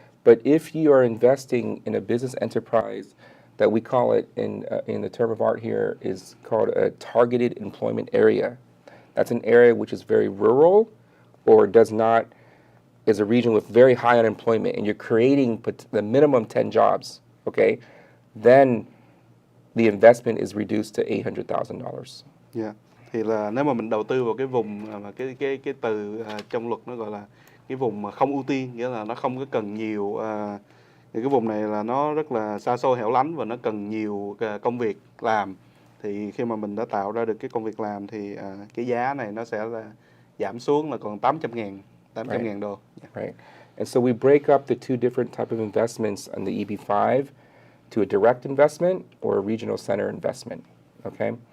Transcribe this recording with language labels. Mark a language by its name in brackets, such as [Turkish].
[English] But if you are investing in a business enterprise that we call it in the term of art here is called a targeted employment area. That's an area which is very rural or is a region with very high unemployment, and you're creating the minimum 10 jobs, okay? Then the investment is reduced to $800,000. Yeah. [Vietnamese] Thì là nếu mà mình đầu tư vào cái vùng mà cái từ trong luật nó gọi là cái vùng mà không ưu tiên, nghĩa là nó không có cần nhiều, thì cái vùng này là nó rất là xa xôi hẻo lánh và nó cần nhiều công việc làm. Thì khi mà mình đã tạo ra được cái công việc làm thì cái giá này nó sẽ là giảm xuống là còn $800,000 $800,000. [English] Right. And so we break up the two different type of investments on the EB5 to a direct investment or a regional center investment. Okay.